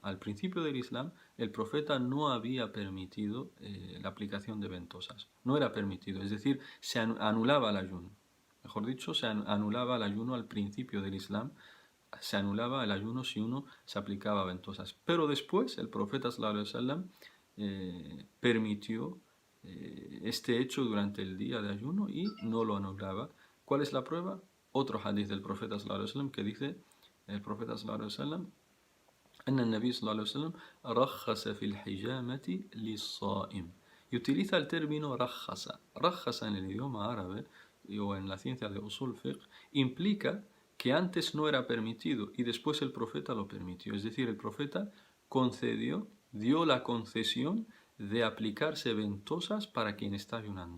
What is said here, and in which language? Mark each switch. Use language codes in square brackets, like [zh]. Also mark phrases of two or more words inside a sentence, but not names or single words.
[es] Al principio del Islam, el profeta no había permitido la aplicación de ventosas. No era permitido, es decir, se anulaba el ayuno. Mejor dicho, se anulaba el ayuno al principio del Islam. Se anulaba el ayuno si uno se aplicaba ventosas. Pero después, el profeta [ar] صلى الله عليه وسلم [es] permitió este hecho durante el día de ayuno y no lo anulaba. ¿Cuál es la prueba? Otro hadith del profeta [ar] صلى الله عليه وسلم [es] que dice el profeta [ar] صلى الله عليه وسلم أن النبي صلى الله عليه وسلم رخص في الحجامة للصائم. [es] Y utiliza el término rajasa. Rajasa en el idioma árabe o en la ciencia de [ar] أصول فقه [es] implica que antes no era permitido y después el profeta lo permitió. Es decir, el profeta concedió, dio la concesión de aplicarse ventosas para quien está ayunando.